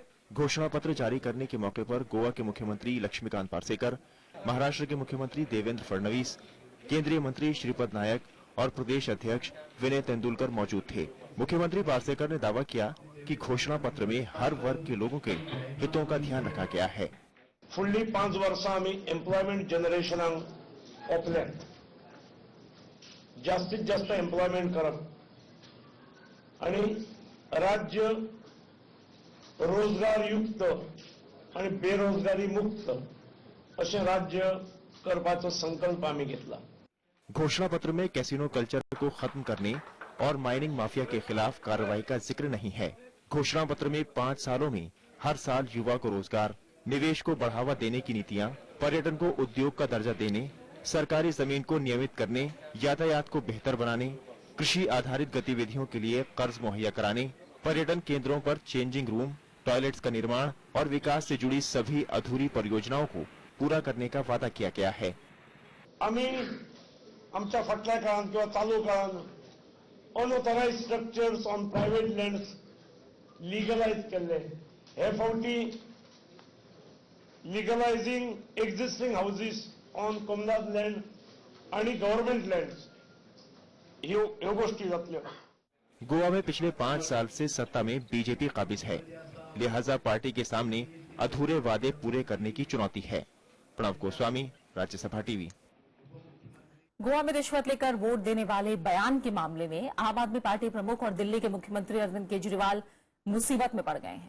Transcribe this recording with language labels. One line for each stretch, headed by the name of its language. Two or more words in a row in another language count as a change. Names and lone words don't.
Hindi: घोषणा पत्र जारी करने के मौके पर गोवा के मुख्यमंत्री लक्ष्मीकांत पार्सेकर, महाराष्ट्र के मुख्यमंत्री देवेंद्र फडणवीस, केंद्रीय मंत्री श्रीपद नायक और प्रदेश अध्यक्ष विनय तेंदुलकर मौजूद थे। मुख्यमंत्री पार्सेकर ने दावा किया कि घोषणा पत्र में हर वर्ग के लोगों के हितों का ध्यान रखा गया है।
Konkani: फुडली 5 वर्सां आम्ही एम्प्लॉयमेंट जनरेशनाक ओपल्यात, जास्तीत जास्त एम्प्लॉयमेंट करप आणि राज्य रोजगार युक्त आणि बेरोजगारी मुक्त असे राज्य करपाचो संकल्प आम्ही घेतला।
Hindi: घोषणा पत्र में
English: casino culture
Hindi: को खत्म करने और
English: mining mafia
Hindi: के खिलाफ कार्रवाई का जिक्र नहीं है। घोषणा पत्र में 5 सालों में हर साल युवा को रोजगार, निवेश को बढ़ावा देने की नीतियां, पर्यटन को उद्योग का दर्जा देने, सरकारी जमीन को नियमित करने, यातायात को बेहतर बनाने, कृषि आधारित गतिविधियों के लिए कर्ज मुहैया कराने, पर्यटन केंद्रों पर
English: changing room, toilets
Hindi: का निर्माण और विकास से जुड़ी सभी अधूरी परियोजनाओं को पूरा करने का वादा किया गया है।
Konkani: आम्ही आमच्या फाटल्या काळात किंवा चालू काळात
English: unauthorized structures on private lands legalize
Konkani: केले। हे फावटी
English: legalizing existing houses on communal land
Konkani: आणि
English: government lands
Konkani: ह्यो गोष्टी जातल्यो।
Hindi: गोवा में पिछले 5 साल से सत्ता में बीजेपी काबिज है, लिहाजा पार्टी के सामने अधूरे वादे पूरे करने की चुनौती है। प्रणव गोस्वामी, राज्यसभा टीवी। गोवा में रिश्वत लेकर वोट देने वाले बयान के मामले में आम आदमी पार्टी प्रमुख और दिल्ली के मुख्यमंत्री अरविंद केजरीवाल मुसीबत में पड़ गए हैं।